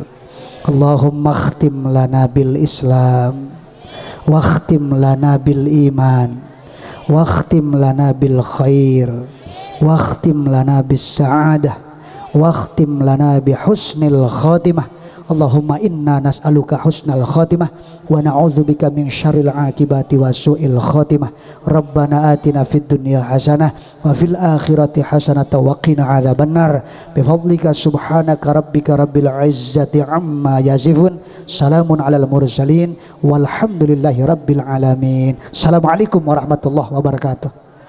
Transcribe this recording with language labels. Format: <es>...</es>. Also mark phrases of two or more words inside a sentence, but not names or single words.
<ar>اللهم اختم لنا بالإسلام واختم لنا بالإيمان واختم لنا بالخير واختم لنا بالسعادة واختم لنا بحسن الخاتمة. اللهم إنا نسألك حسن الخاتمة ونعوذ بك من شر العاقبة وسوء الخاتمة. ربنا آتنا في الدنيا حسنة وفي الآخرة حسنة وقنا عذاب النار. بفضلك سبحانك ربك رب العزة عما يصفون. سلام على المرسلين والحمد لله رب العالمين. السلام عليكم ورحمة الله وبركاته.</ar>